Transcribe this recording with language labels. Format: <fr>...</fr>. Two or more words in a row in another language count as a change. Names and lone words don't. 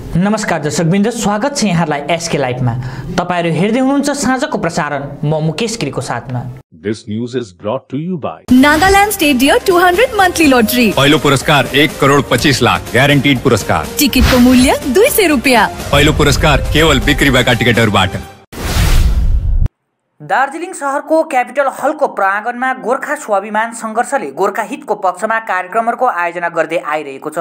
<ne>नमस्कार दर्शकवृन्द, स्वागत छ यहाँलाई एसके लाइभमा। तपाईहरु हेर्दै हुनुहुन्छ साँझको प्रसारण म मुकेश गिरीको साथमा।</ne> <en>This news is brought to you by नागालैंड स्टेट डियर 200 मंथली लॉटरी।</en> <ne>पहिलो पुरस्कार 1,25,00,000 ग्यारेन्टीड पुरस्कार। टिकटको मूल्य 200 रुपैयाँ। पहिलो पुरस्कार केवल बिक्री भएका टिकटहरुबाट। दार्जिलिङ शहरको क्यापिटल हलको प्राङ्गणमा गोर्खा स्वाभिमान सङ्घर्षले गोर्खा हितको पक्षमा कार्यक्रमहरूको आयोजना गर्दै आइरहेको छ।</ne>